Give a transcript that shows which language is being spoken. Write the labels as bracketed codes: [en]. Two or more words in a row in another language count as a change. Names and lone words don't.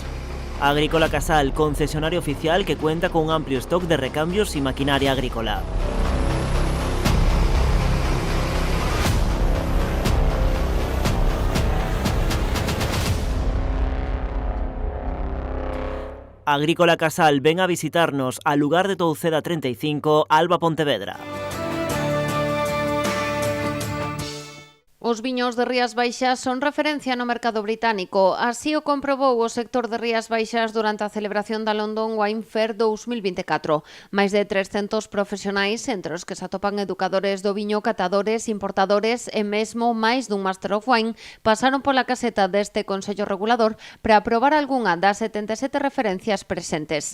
[es] Agrícola Casal, concesionario oficial que cuenta con un amplio stock de recambios y maquinaria agrícola. Agrícola Casal, ven a visitarnos al lugar de Touceda 35, Alba, Pontevedra. [gl] Os viños de Rías Baixas son referencia no mercado británico. Así o comprobou o sector de Rías Baixas durante a celebración da London Wine Fair 2024. Máis de 300 profesionais, entre os que se atopan educadores do viño, catadores, importadores e mesmo máis dun [en] Master of Wine, [gl] pasaron pola caseta deste Consello Regulador para aprobar algunha das 77 referencias presentes.